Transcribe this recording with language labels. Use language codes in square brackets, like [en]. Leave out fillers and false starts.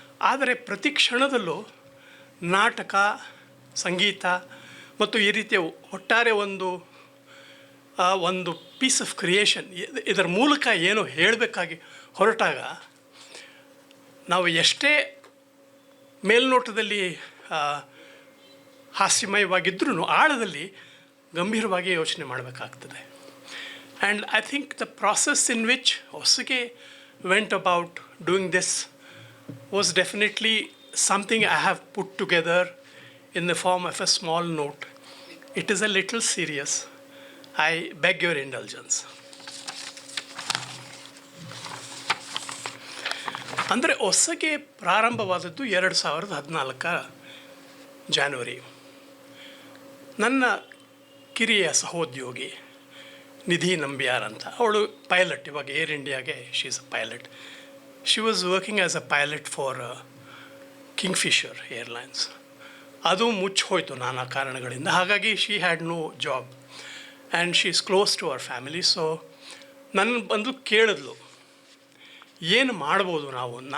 [kn] ಆದರೆ ಪ್ರತಿ ಕ್ಷಣದಲ್ಲೂ ನಾಟಕ, ಸಂಗೀತ ಮತ್ತು ಈ ರೀತಿಯ ಒಟ್ಟಾರೆ ಒಂದು [en] piece of creation [kn] ಇದರ ಮೂಲಕ ಏನು ಹೇಳಬೇಕಾಗಿ ಹೊರಟಾಗ ನಾವು ಎಷ್ಟೇ ಮೇಲ್ನೋಟದಲ್ಲಿ ಹಾಸ್ಯಮಯವಾಗಿದ್ರೂ ಆಳದಲ್ಲಿ ಗಂಭೀರವಾಗಿ ಯೋಚನೆ ಮಾಡಬೇಕಾಗ್ತದೆ. [en] And I think the process in which ಹೊಸಗೆ went about doing this was definitely something I have put together in the form of a small note. It is a little serious. I beg your indulgence. [kn] ಅಂದರೆ ಹೊಸಗೆ ಪ್ರಾರಂಭವಾದದ್ದು 2014 January. ನನ್ನ ಕಿರಿಯ ಸಹೋದ್ಯೋಗಿ ನಿಧಿ ನಂಬಿಯಾರ್ ಅಂತ, ಅವಳು pilot, ಇವಾಗ air ಇಂಡಿಯಾಗೆ [en] She is a pilot. She was working as a pilot for Kingfisher Airlines. [kn] ಅದು ಮುಚ್ಚೋಯ್ತು ನಾನಾ ಕಾರಣಗಳಿಂದ. ಹಾಗಾಗಿ [en] She had no job and she is close to our family. [kn] So ನನ್ನ ಬಂದು ಕೇಳಿದ್ಲು, ಏನು ಮಾಡ್ಬೋದು ನಾವು.